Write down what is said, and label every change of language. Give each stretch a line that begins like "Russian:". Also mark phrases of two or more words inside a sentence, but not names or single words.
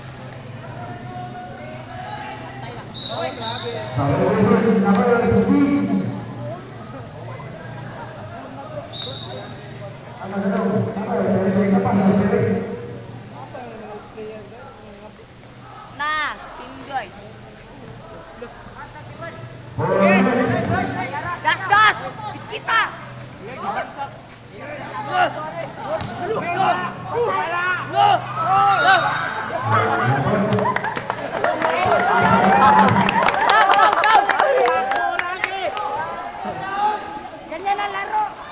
Indonesian: Oh, grabe. Nah, tinggal. Gas! Kita!
Filipino: Ganyan na laro.